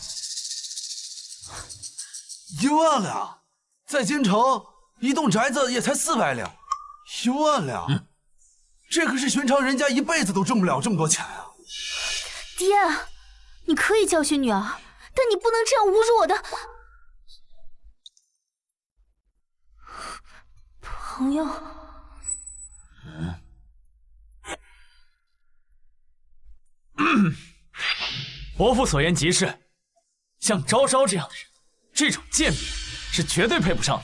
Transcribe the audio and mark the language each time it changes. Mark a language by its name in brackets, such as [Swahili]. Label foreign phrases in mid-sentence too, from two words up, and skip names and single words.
[Chinese] 1 萬兩，在京城一棟宅子也才400兩，1萬兩，這可是尋常人家一輩子都掙不了這麼多錢啊！爹，你可以教訓女兒，但你不能這樣侮辱我的。 朋友。伯父所言极是，像昭昭这样的人，这种贱民是绝对配不上的。